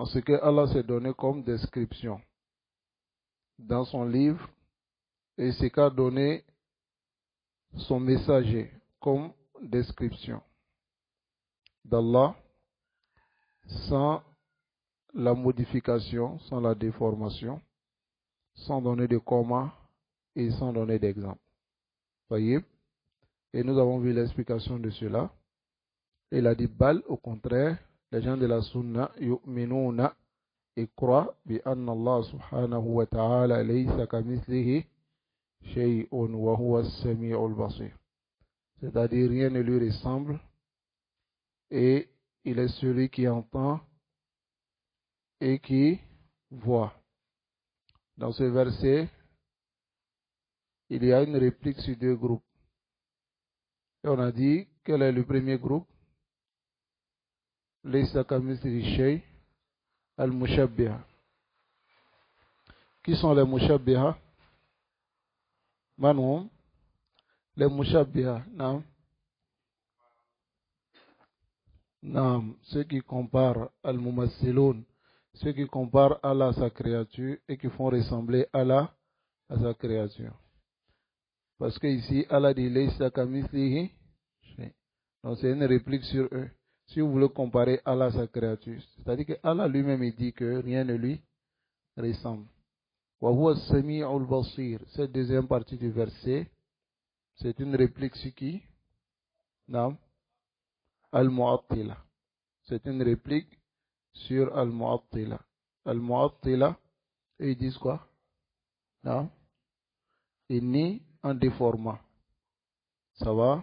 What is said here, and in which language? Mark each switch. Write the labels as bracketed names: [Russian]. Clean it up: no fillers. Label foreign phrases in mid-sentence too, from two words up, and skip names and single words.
[French] ce que Allah s'est donné comme description dans son livre et ce qu'a donné son messager comme description d'Allah, sans la modification, sans la déformation, sans donner de comma et sans donner d'exemple. Voyez? Et nous avons vu l'explication de cela. Il a dit [Arabic] bal, [French] au contraire, les gens de la sunna [Arabic] yu'minuna, [French] et croient [Arabic] بأن الله سبحانه وتعالى ليس كمثله شيء وهو السميع البصير. [French] C'est-à-dire rien ne lui ressemble et il est celui qui entend et qui voit. Dans ce verset, il y a une réplique sur 2 groupes. Et on a dit, quel est le premier groupe? [Arabic] ليس كمثله شيء', [French] al-mushabbiha. Qui sont les mushabbiha? Manhum? Les mushabbiha, non? Non, ceux qui comparent al-mumassiloun, ceux qui comparent Allah à sa créature et qui font ressembler Allah à sa créature. Parce que ici, Allah dit [Arabic] ليس كمثله شيء'. [French] Donc c'est une réplique sur eux. Si vous voulez comparer Allah à sa créature, c'est-à-dire que Allah lui-même il dit que rien ne lui ressemble. [Arabic] وهو السميع البصير. [French] Cette deuxième partie du verset, c'est une réplique sur qui? Non. Al-Mu'attila. C'est une réplique sur Al-Mu'attila. Al-Mu'attila, ils disent quoi? Non? Il nie en déformant. Ça va?